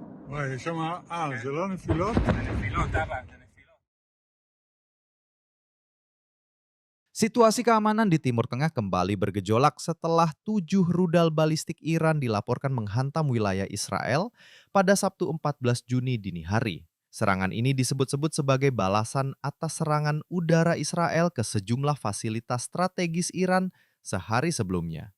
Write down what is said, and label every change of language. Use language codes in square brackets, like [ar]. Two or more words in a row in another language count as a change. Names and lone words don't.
[he] וואי, יש שם, זה לא נפילות? זה נפילות, אבא, זה נפילות. [id] Situasi keamanan di Timur Tengah kembali bergejolak setelah 7 rudal balistik Iran dilaporkan menghantam wilayah Israel pada Sabtu 14 Juni dini hari. Serangan ini disebut-sebut sebagai balasan atas serangan udara Israel ke sejumlah fasilitas strategis Iran sehari sebelumnya.